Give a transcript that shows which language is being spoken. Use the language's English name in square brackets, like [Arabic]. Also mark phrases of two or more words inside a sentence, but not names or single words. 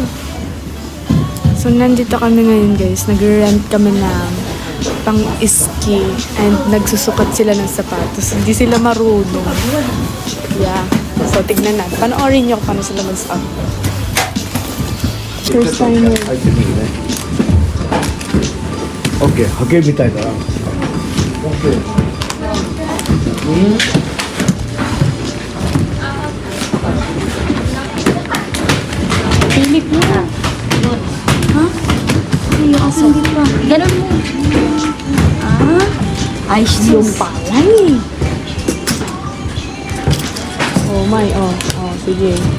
[Filipino] So, nandito kami ngayon, guys. Nag-rent kami ng pang-ski and nagsusukat sila ng sapatos. Hindi sila marunong. Yeah. So, tignan natin. Panoorin niyo kung paano sila mag-stop. [English] First time yun. [Japanese] 入ってみるね。オッケー、派遣みたいだな。オッケー。 [Filipino] Pilik mo. Yun. Ha? Ay, kasi hindi pa. Ganun mo. Ay, Yung pala eh. [English] Oh my, oh, [Filipino] sige.